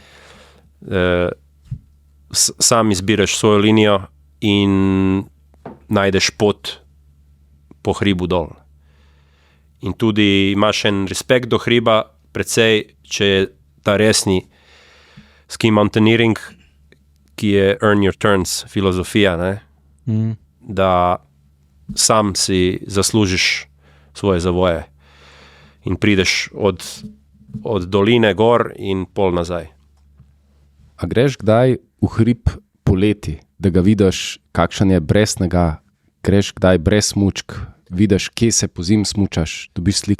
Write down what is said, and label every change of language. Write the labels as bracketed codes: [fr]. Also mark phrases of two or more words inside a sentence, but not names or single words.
[sl] Sam izbiraš svojo linijo in najdeš pot po hribu dol. In tudi imaš en respekt do hriba, precej, če je ta resni [en] ski mountaineering, [sl] ki je [en] earn your turns [sl] filozofija, ne? Da sam si zaslužiš svoje zavoje in prideš od doline gor in pol nazaj. A greš kdaj v hrib poleti, da ga vidiš, kakšen je brez snega, greš kdaj brez smučk, vidiš, kje se pozimi smučaš, dobiš sliko?